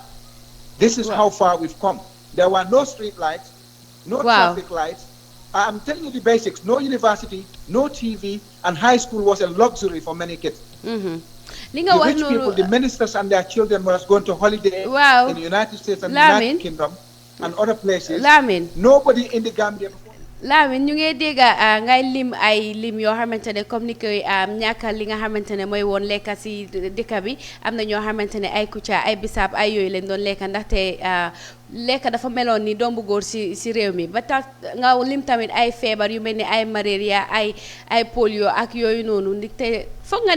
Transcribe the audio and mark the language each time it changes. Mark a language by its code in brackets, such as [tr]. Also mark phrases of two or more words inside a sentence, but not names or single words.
[en] This is how far we've come. There were no street lights, no traffic lights. I'm telling you the basics. No university, no TV, and high school was a luxury for many kids. The rich people, the ministers and their children was going to holiday in the United States and the United Kingdom and other places. Nobody in the Gambia. [wo] Lamin ñu ngi dégg ngay lim ay lim yoo xamante ne comme ni koy ñàkk li nga xamante ne mooy woon lekka si dëkk bi am na ñoo xamante ne ay kucca ay bisaab ay yooyu leen doon lekka ndaxte lekka dafa meloon ni doom bu góor si réew mi ba tax nga lim tamit ay feebar yu mel ni ay malaria ay polio ak yooyu noonu ndaxte foog nga